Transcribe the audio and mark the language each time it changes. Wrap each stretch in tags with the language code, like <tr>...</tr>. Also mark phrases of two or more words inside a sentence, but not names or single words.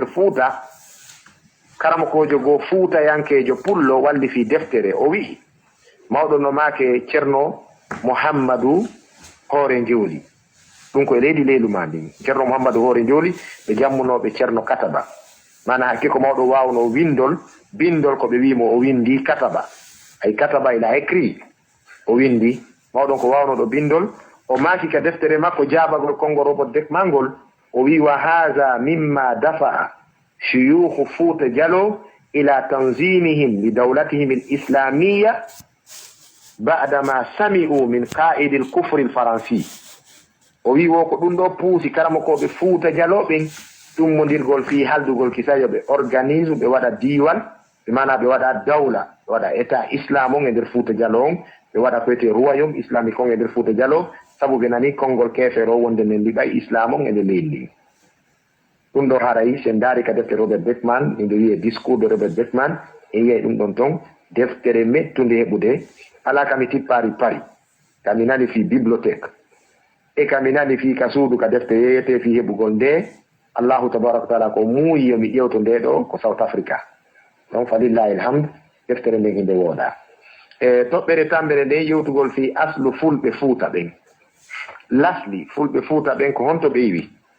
<ff>Fouta karamokojo goo Fouta yankejo pullo walli fi deftere o wi'i mawɗo no maake ceerno Mouhammadou Hoore Njoli ɗum koye leydi leyluma ndin ceerno Mouhammadou Hoore Njoli ɓe jammunoɓe ceerno Kataba mana hakke ko mawɗo wawno bindol ko ɓe wimo o windi Kataba ay Kataba</ff> <fr>il a écrit</fr> <ff>o windi mawɗon ko wawno ɗo bindol o maaki ka deftere makko jaabagol kongo Robert Beckman ngol o wi</ff> <ar>وهذا مما دفع شيوخ فوتا جالو إلى تنظيمهم لدولتهم الإسلامية بعدما سمعوا من قائد الكفر الفرنسي</ar> <ff>o wi wo ko ɗum ɗo puusi karamokoɓe Fouta Jallo ɓen ɗummodirgol fi haldugol kisayo ɓe organisme ɓe waɗa diwal ɓe mana ɓe waɗa dawla ɓe waɗa état islam on e nder Fouta Jallo on ɓe waɗa ko wiyete</ff> <fr>royaume islamique</fr> <ff>on e nder Fouta Jallo sabu ɓe nani konngol kefere o wonde nden liɓay islam on e nde leydi ndi ɗum ɗo haray sen daari ka deftere Robert Beckman inde wiye</ff> <fr>discours de Robert Beckman</fr> <ff>e wiyay ɗum ɗon ton deftere mettude heɓude ala kami tippari pari kami nani fi bibliothèque e kami nani fi ka suudu ka defte yeyete fi heɓugol nde</ff> <ar>الله تبارك وتعالى</ar> <ff>ko muuyi yomi ƴewto nde ɗo ko South Africa donc</ff> <ar>فلله الحمد</ar> <ff>deftere nden inde wooɗa e toɓɓere tambere nde yewtugol fi aslu fulɓe Fouta ɓen lasli fulɓe Fouta ɓen ko honto ɓe yiwi</ff>